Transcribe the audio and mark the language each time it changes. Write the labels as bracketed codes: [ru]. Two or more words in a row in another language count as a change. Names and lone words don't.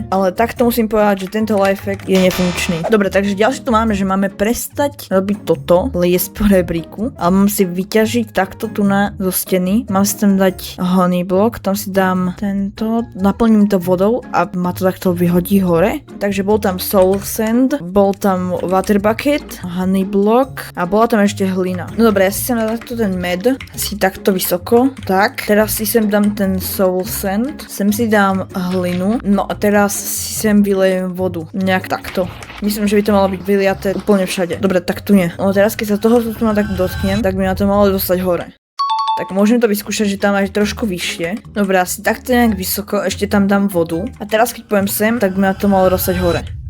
[sk] Ale takto musím povedať, že tento lifehack je nefunkčný. Dobre, takže ďalšie tu máme, že máme prestať robiť toto, liesť po rebríku, a mám si vyťažiť takto tu zo steny. Mám si tam dať [en] honey block, [sk] tam si dám tento, naplním to vodou a ma to takto vyhodí hore. Takže bol tam [en] soul sand, [sk] bol tam [en] water bucket, honey block [sk] a bola tam ešte hlina. No dobre, ja si sem dám takto ten med, si takto vysoko, tak. Teraz si sem dám ten [en] soul sand, [sk] sem si dám hlinu, no a teraz si sem vylejem vodu, nejak takto. Myslím, že by to malo byť vyliaté úplne všade. Dobre, tak tu nie. No teraz keď sa toho tu tak dotknem, tak by ma to malo dostať hore. Tak môžem to vyskúšať, že tam aj trošku vyššie. Dobre, asi takto nejak vysoko, ešte tam dám vodu. A teraz keď poviem sem, tak by ma to malo dostať hore.